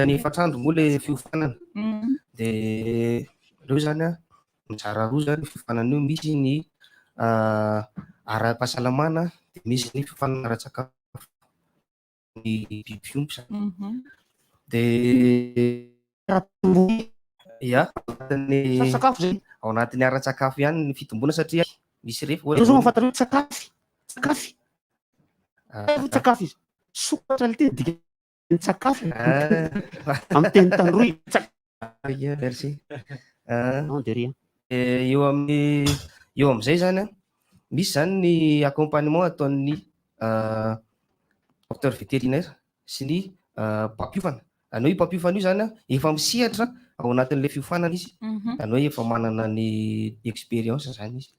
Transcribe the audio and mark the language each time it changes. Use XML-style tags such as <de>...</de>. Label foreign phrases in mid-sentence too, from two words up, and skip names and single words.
<mg>ny efatrandro moa le fiofanana dia reo zany a mizara roa zany fiofanana io misy ny ara-pahasalamana dia misy ny fiofanana ara-tsakafo ny biby fiompy dia ia ao anatin'ny ara-tsakafo ihany ny fitomboana satria misy rehefa zao mahafantatra hoe sakafy izy sokatra le teny dika sakafy amin'ny teny tandroy</mg> <fr>merci non de rien</fr> <mg>eo amin'izay zany a misy zany ny accompagnement ataon'ny</mg> <fr>docteur vétérinaire</fr> <mg>sy ny mpampiofana anao io mpampiofana io zany a efa misehatra ao anatin'le fiofanana izy anao efa manana ny expérience zany izy</mg>